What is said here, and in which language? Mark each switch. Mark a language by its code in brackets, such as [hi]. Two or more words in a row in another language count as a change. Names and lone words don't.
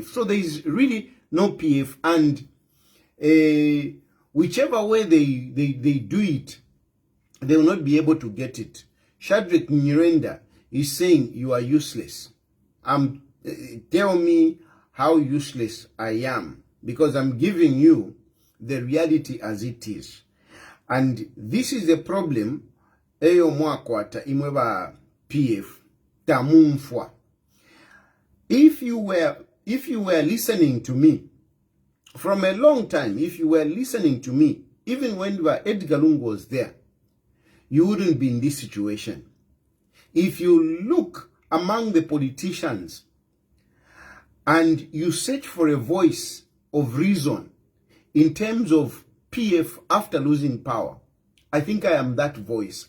[en] So there is really no PF, and whichever way they do it, they will not be able to get it. Shadrach Nyirenda is saying you are useless. Tell me how useless I am, because I'm giving you the reality as it is. And this is the problem. [bem] Eyo mwakwata imweba PF tamumfwa. [en] If you were listening to me from a long time, if you were listening to me, even when Edgar Lungu was there, you wouldn't be in this situation. If you look among the politicians and you search for a voice of reason in terms of PF after losing power, I think I am that voice.